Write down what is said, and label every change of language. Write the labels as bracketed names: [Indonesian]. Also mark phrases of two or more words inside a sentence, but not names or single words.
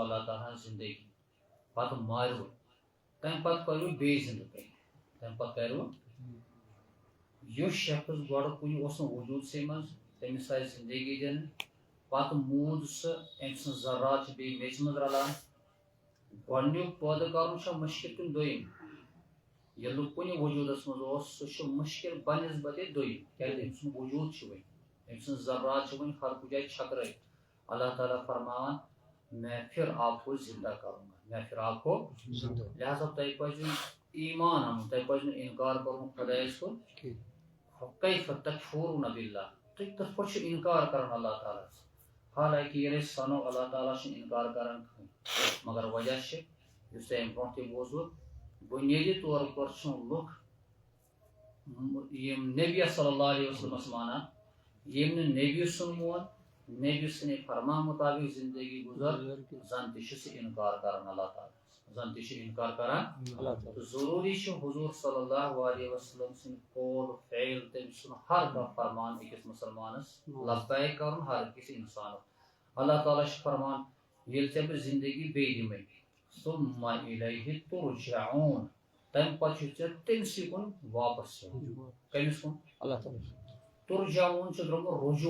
[Kashmiri] اللہ تعالیٰ ہن زندگی پتہٕ ماروٕ تمہِ پتہٕ کٔروٕ بیٚیہِ زندٕ تُہۍ تمہِ پتہٕ کروٕ یُس شخص گۄڈٕ کُنہِ اوس نہٕ وجوٗدسٕے منٛز تٔمِس آیہِ زندگی دِنہٕ پتہٕ موٗد سُہ أمۍ سٕنٛز ذرات چھِ بیٚیہِ میٚژِ منٛز رلان گۄڈنیُک پٲدٕ کرُن چھا مُشکِل کِنہٕ دوٚیِم ییٚلہِ نہٕ کُنہِ وجوٗدس منٛز اوس سُہ چھُ مُشکِل بنسبتہِ دوٚیِم کیازِ أمۍ سُنٛد وجوٗد چھُ وۄنۍ أمۍ سٕنٛز ذرات چھِ وۄنۍ ہر کُنہِ جایہِ چھٔکرٲیِتھ اللہ تعالیٰ فرماوان [Urdu] میں پھر آپ کو زندہ کروں گا میں پھر آپ کو [Kashmiri] لہٰذا تۄہہِ پزِ ایٖمان اَنُن تۄہہِ پزِ نہٕ اِنکار کرُن خۄدایس کُن [Arabic] کیف تکفرون باللہ [Kashmiri] تُہۍ کِتھ پٲٹھۍ چھِو اِنکار کران اللہ تعالیٰ ہس حالانکہِ ییٚلہِ أسۍ سنو اللہ تعالیٰ چھُنہٕ اِنکار کران کٕہٕنۍ مگر وجہ چھِ یُس تۄہہِ اَمہِ برونٛٹھ تہِ بوٗزوٕ بُنیٲدی طور پر چھِنہٕ لُکھ یِم نبیَس [Arabic] صلی اللہ علیہ وسلمس [Kashmiri] مانان ییٚمۍ نہٕ نبی سُنٛد مون نبی سٕنٛدِ فرمان مطابق زندگی گُزر زن تہِ چھُ سُہ اِنکار کران اللہ تعالیٰ زن تہِ چھُ اِنکار کران تہٕ ضروٗری چھُ حضوٗر صلی [Arabic] اللہ علیہ وسلم [Kashmiri] سٕنٛدۍ قول فعل تٔمۍ سُنٛد ہر کانٛہہ فرمان أکِس مُسلمانس لبیک کرُن ہر أکِس انسانس اللہ تعالیٰ چھُ فرمان ییٚلہِ ژےٚ بہٕ زندگی بیٚیہِ دِمے [Arabic] ثُمَّ إِلَیْهِ تُرْجَعُونَ [Kashmiri] تمہِ پتہٕ چھُ ژےٚ تٔمسٕے کُن واپس یُن کٔمِس کُن اللہ تعالیٰ تُرجعوٗن چھُ درٛامُت رجوٗع